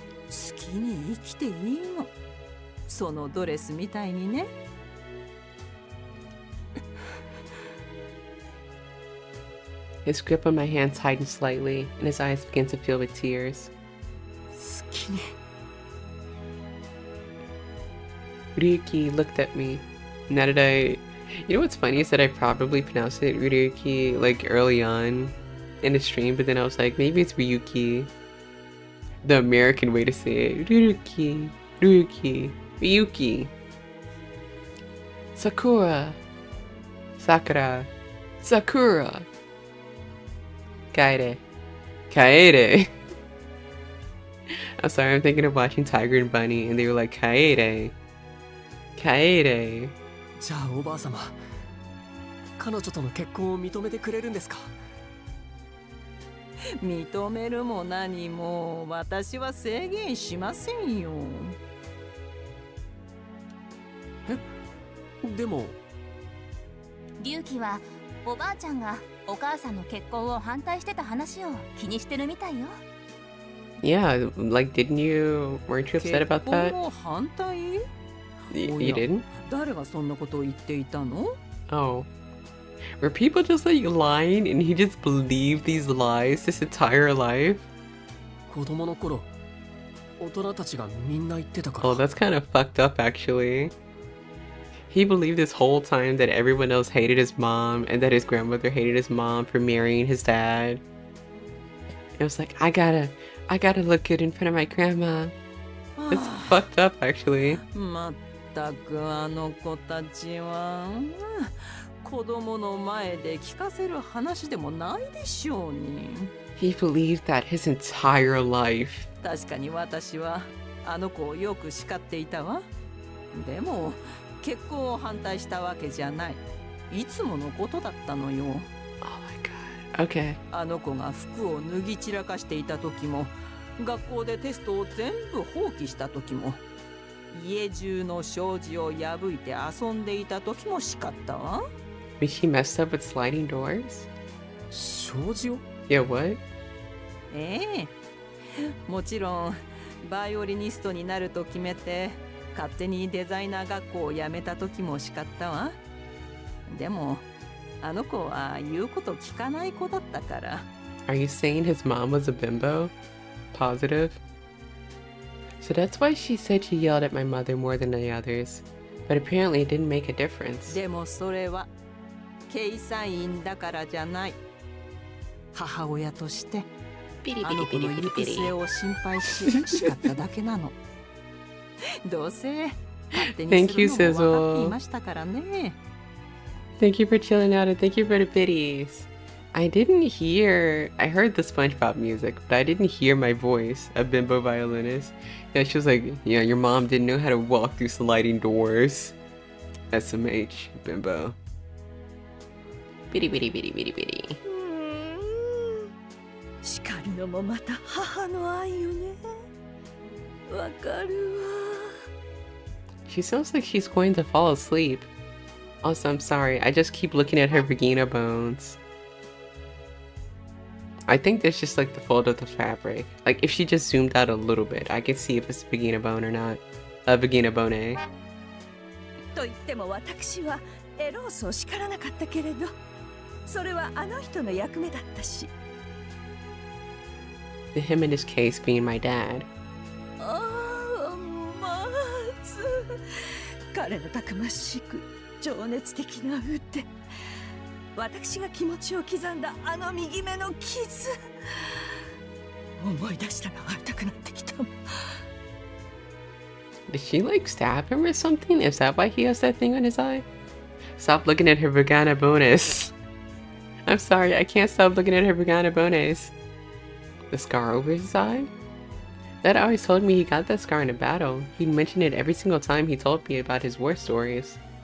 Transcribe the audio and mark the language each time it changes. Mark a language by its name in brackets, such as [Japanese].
[Japanese] 好きに生きていいの。そのドレスみたいにね。 [English] His grip on my hand tightened slightly, and his eyes began to fill with tears. [Japanese] 好きに。 [English] Ryuki looked at me. Now that you know what's funny is that I probably pronounced it Ryuki like early on in the stream, but then I was like, maybe it's Ryuki. The American way to say it. Ryuki, Ryuki, Ryuki. Sakura. Sakura. Sakura. Kaede. Kaede. I'm sorry, I'm thinking of watching Tiger and Bunny and they were like, Kaede. Kaede. [Japanese] じゃあおばあ様、彼女との結婚を認めてくれるんですか？認めるも何も私は制限しませんよ。え？でも龍騎はおばあちゃんがお母さんの結婚を反対してた話を気にしてるみたいよ。 [English] Yeah, like didn't you, weren't you upset about [Japanese] 結 [English] that? [Japanese] 婚を反対？ [English] You [Japanese] おや、 [English] didn't? [Japanese] 誰がそんなことを言っていたの？ [English] Oh. Were people just like lying and he just believed these lies this entire life? [Japanese] 子供の頃、大人たちがみんな言ってたから。 [English] Oh, that's kind of fucked up actually. He believed this whole time that everyone else hated his mom and that his grandmother hated his mom for marrying his dad. It was like, I gotta look good in front of my grandma. It's fucked up actually. [Japanese] まったくあの子たちは子供の前で聞かせる話でもないでしょうに。 [English] He believed that his entire life. [Japanese] 確かに私はあの子をよく叱っていたわ。でも結婚を反対したわけじゃない。いつものことだったのよ。 [English] Oh my god. Okay. [Japanese] あの子が服を脱ぎ散らかしていた時も、学校でテストを全部放棄した時も、家中の障子を破いて遊んでいた時も叱ったわ。 [English] Was she messed up with sliding doors? [Japanese] 障子を？ [English] Yeah, what? [Japanese] ええ、もちろんバイオリニストになると決めて勝手にデザイナー学校を辞めた時も叱ったわ。でもあの子は言うこと聞かない子だったから。 [English] Are you saying his mom was a bimbo? Positive? So that's why she said she yelled at my mother more than the others. But apparently it didn't make a difference. [Japanese] でもそれは計算員だからじゃない。母親としてあの子の行く末を心配し叱っただけなの。どうせ勝手にするのも分かっていましたからね。 [English] Thank you for chilling out and thank you for the biddies. I heard the SpongeBob music, but I didn't hear my voice, a bimbo violinist. Yeah, she was like, yeah, your mom didn't know how to walk through sliding doors. SMH, bimbo. Biddy biddy biddy biddy biddy. [Japanese] 叱るのもまた母の愛よね。わかるわ。 [English] She sounds like she's going to fall asleep. Also, I'm sorry, I just keep looking at her vagina bones. I think there's just like the fold of the fabric. Like if she just zoomed out a little bit, I could see if it's a vagina bone or not. A vagina bone. [Japanese] と言っても私はエロースを叱らなかったけれど、それはあの人の役目だったし。 [English] The him in this case being my dad. [Japanese] ああ、まず彼のたくましく情熱的な腕、私が気持ちを刻んだあの右目の傷。思い出したら会いたくなってきた。 [English] Did she like stab him or something? Is that why he has that thing on his eye? Stop looking at her vagina bonus. I'm sorry, I can't stop looking at her vagina bonus. The scar over his eye? Dad always told me he got that scar in a battle. He'd mention it every single time he told me about his war stories.